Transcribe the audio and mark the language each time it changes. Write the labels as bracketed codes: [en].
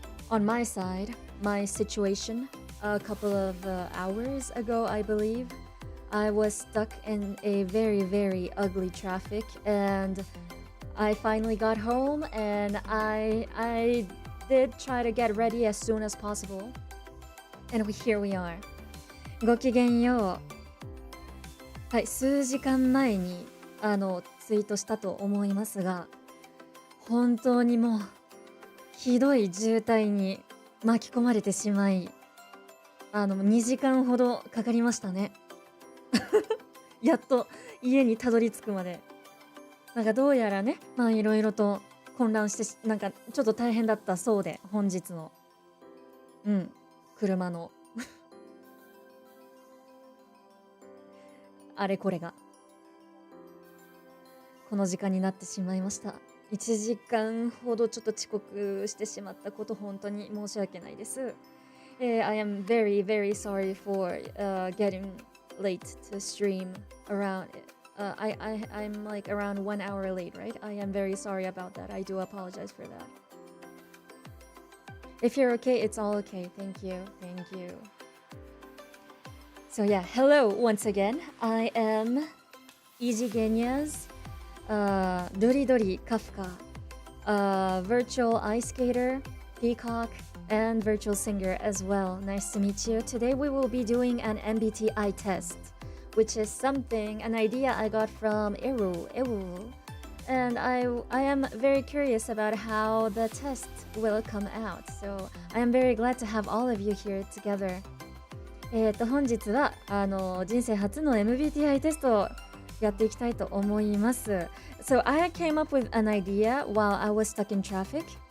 [en] on my side my situation a couple of hours ago I believe I was stuck in a very, very ugly traffic and I finally got home and I did try to get ready as soon as possible. And here we are. [ja] ごきげんよう。はい、数時間前にツイートしたと思いますが、本当にもうひどい渋滞に巻き込まれてしまい、2時間ほどかかりましたね。やっと家にたどり着くまでなんかどうやらねまあいろいろと混乱してなんかちょっと大変だったそうで本日の車のあれこれがこの時間になってしまいました1時間ほどちょっと遅刻してしまったこと本当に申し訳ないです、 [en] I am very very sorry for getting late to stream around I'm like around 1 hour late, right? I am very sorry about that. I do apologize for that. If you're okay, it's all okay. Thank you. So yeah, hello once again. I am Izigenia's Ruridori Kafka, virtual ice skater, peacock, and virtual singer as well. Nice to meet you. Today we will be doing an MBTI test, which is an idea I got from Eru. And I am very curious about how the test will come out. So I am very glad to have all of you here together. [ja] 本日は人生初の MBTI テストをやっていきたいと思います。 [en] So I came up with an idea while I was stuck in traffic.